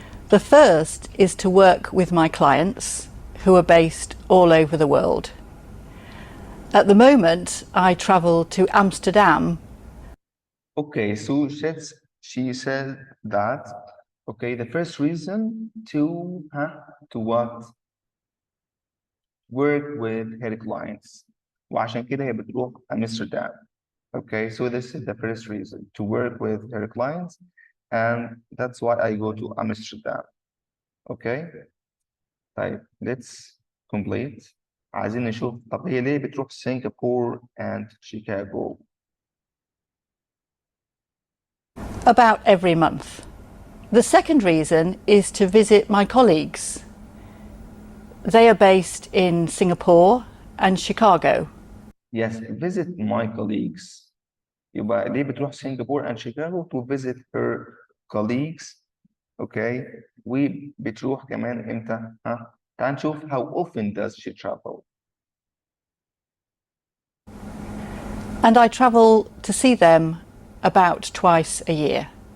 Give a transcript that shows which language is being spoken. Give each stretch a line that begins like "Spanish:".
English: The first is to work with my clients who are based all over the world. At the moment, I travel to Amsterdam. Okay, so she said that, okay, the first reason to what? Work with her clients.
Arabic: وعشان كده هي بتروح Amsterdam.
English: Okay, so this is the first reason, to work with her clients, and that's why I go to Amsterdam. Okay, طيب let's complete.
Arabic: عايزين نشوف طب هي ليه بتروح سنغافورة and Chicago?
English: About every month. The second reason is to visit my colleagues. They are based in Singapore and Chicago. Yes, visit my colleagues.
Arabic: يبقى ليه بتروح سنغافورة and Chicago?
English: To visit her colleagues. Okay,
Arabic: وبتروح كمان امتى؟ تعال نشوف
English: how often does she travel. And I travel to see them about twice a year.